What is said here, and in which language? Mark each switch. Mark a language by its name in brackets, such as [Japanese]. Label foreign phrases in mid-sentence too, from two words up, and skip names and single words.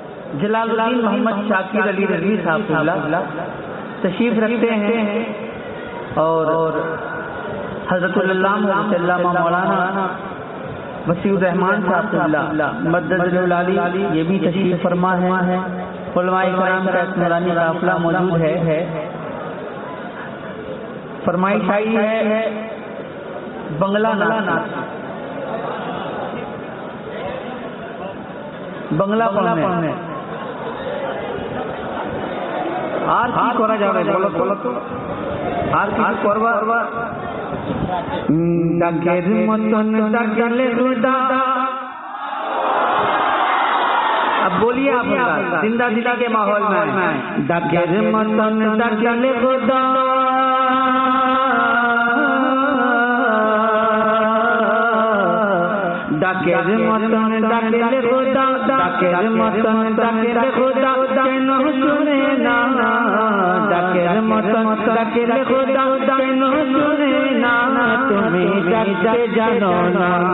[Urdu] جلال الدین محمد شاکر علی رضوی صاحب تشریف رکھتے ہیں اور حضرت علامہ مولانا وسیع الرحمان صاحب مدد العلی یہ بھی تشریف فرما ہے. علماء کرام کا ایک نورانی قافلہ موجود ہے. فرمائش آئی ہے بنگلہ نعت بنگلہ پڑھنے [Bangla] আর কি করা যাবে বলো তো আর কি করবা ডাকের মতন ডাকলে খুদা [Urdu] اب بولیے آپ زندہ دلی کے ماحول میں [Bangla] ডাকের মতন ডাকলে খুদা ডাকের মতন ডাকলে খুদা ডাকের মতন ডাকলে খুদা কেন শুনে না ডাকের মতন ডাকলে খুদা কেন শুনে না তুমি ডাকতে জানো না